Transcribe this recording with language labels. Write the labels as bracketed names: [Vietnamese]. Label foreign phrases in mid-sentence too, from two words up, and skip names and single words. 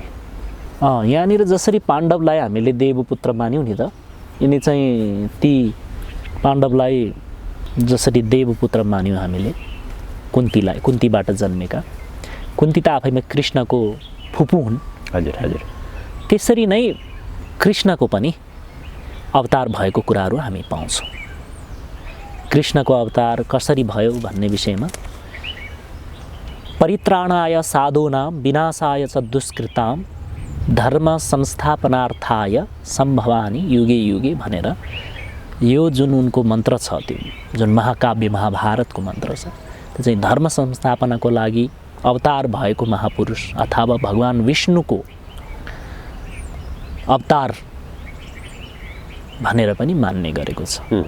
[Nepali] यहाँनिर जसरी पाण्डवलाई हामीले देवपुत्र मान्यौँ नि त, यिनी चाहिँ ती पाण्डवलाई जसरी देवपुत्र मान्यौँ हामीले, कुन्तीबाट जन्मेका, कुन्ती त आफैमा कृष्णको फुपू हुन्। हजुर हजुर। त्यसरी नै कृष्णको पनि अवतार भएको कुराहरू हामी पाउँछौँ। कृष्णको अवतार कसरी भयो भन्ने विषयमा [Sanskrit] परित्राणाय साधूनां विनाशाय च दुष्कृतां धर्म संस्थापनार्थाय सम्भवानि युगे युगे [Nepali] भनेर यो जुन उनको मन्त्र छ, त्यो जुन महाकाव्य महाभारतको मन्त्र छ, त्यो चाहिँ धर्म संस्थापनाको लागि अवतार भएको महापुरुष अथवा भगवान विष्णुको अवतार भनेर पनि मान्ने गरेको छ।